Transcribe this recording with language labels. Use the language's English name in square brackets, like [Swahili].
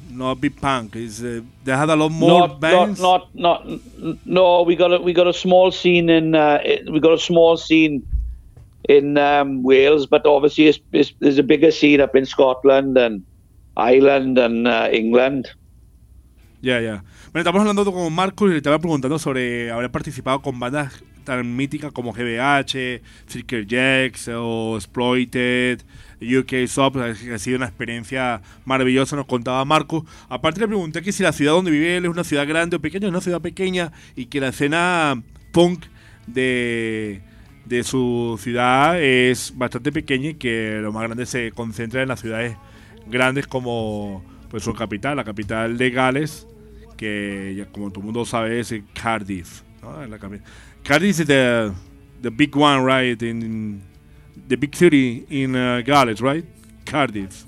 [English] Not big punk. Is they had a lot more bands. No. We got a small scene in. We got a small scene in Wales, but obviously there's a bigger scene up in Scotland and Ireland and England. Yeah. [Spanish] Bueno, estamos hablando con Marcus y le estaba preguntando sobre haber participado con bandas tan míticas como GBH, Freaker Jacks o Exploited. UK Sub, ha sido una experiencia maravillosa, nos contaba Marco. Aparte le pregunté que si la ciudad donde vive él es una ciudad grande o pequeña, es una ciudad pequeña, y que la escena punk de su ciudad es bastante pequeña y que lo más grande se concentra en las ciudades grandes como pues su capital, la capital de Gales, que ya como todo el mundo sabe es Cardiff, ¿no? [English] Cardiff is the big one, right, the big city in Gales, right? Cardiff.